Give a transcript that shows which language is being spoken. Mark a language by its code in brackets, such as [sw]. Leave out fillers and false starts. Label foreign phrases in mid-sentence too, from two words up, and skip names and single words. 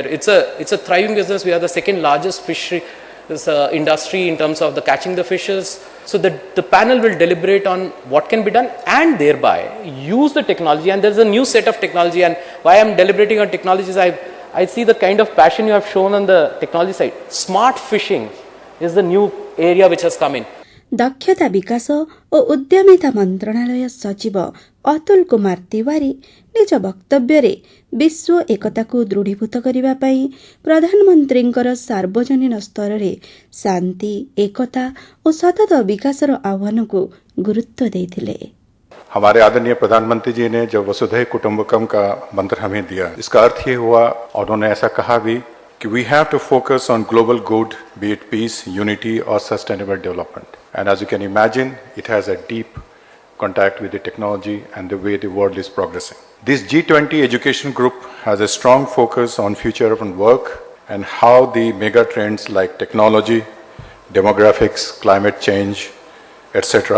[en] It's a thriving business. We are the second largest fishery industry in terms of the catching the fishes. So the panel will deliberate on what can be done and thereby use the technology. And there's a new set of technology. And why I'm deliberating on technologies, I see the kind of passion you have shown on the technology side. Smart fishing is the new area which has come in. [or] ଦକ୍ଷତା ବିକାଶ ଓ ଉଦ୍ୟମିତା ମନ୍ତ୍ରଣାଳୟ ସଚିବ ଅତୁଲ କୁମାର ତିୱାରୀ ନିଜ ବକ୍ତବ୍ୟରେ ବିଶ୍ୱ ଏକତାକୁ ଦୃଢ଼ୀଭୂତ କରିବା ପାଇଁ ପ୍ରଧାନମନ୍ତ୍ରୀଙ୍କର ସାର୍ବଜନୀନ ସ୍ତରରେ ଶାନ୍ତି ଏକତା ଓ ସତତ ବିକାଶର ଆହ୍ୱାନକୁ ଗୁରୁତ୍ୱ ଦେଇଥିଲେ। [hi] हमारे आदरणीय प्रधानमंत्री जी ने जब [sa] वसुधैव कुटुंबकम [hi] का मंत्र हमें दिया, इसका अर्थ ये हुआ और उन्होंने ऐसा कहा भी कि [en] we have to focus on global good, be it peace, unity or sustainable development. And as you can imagine, it has a deep contact with the technology and the way the world is progressing. This G20 education group has a strong focus on future of work and how the mega trends like technology, demographics, climate change, etc.